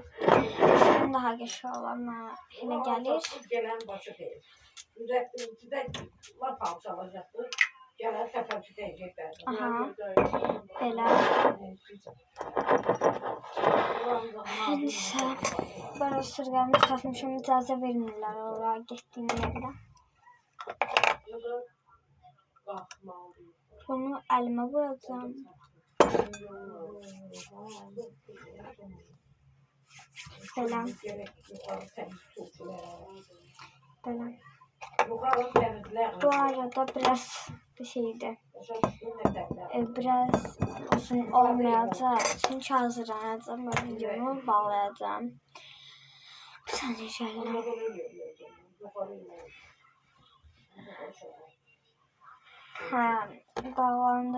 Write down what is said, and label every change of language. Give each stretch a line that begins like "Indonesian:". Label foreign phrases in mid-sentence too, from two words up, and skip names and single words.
Turkish: Şirin daha geçiyor ama hele gelir. Aha, böyle. Neyse, ben o sırgamı takmışım,
Azerbaijani: icazə vermirlər oraya getdiyim yerdə. Bunu əlimə vuracağım. Belə. Belə.
Turkish: Bu arada biraz bir şeydi. Biraz uzun olmayacak. Çünkü hazırlanacağım ve videomu bağlayacağım. Bir saniye şöyle. Ha, bağlandı.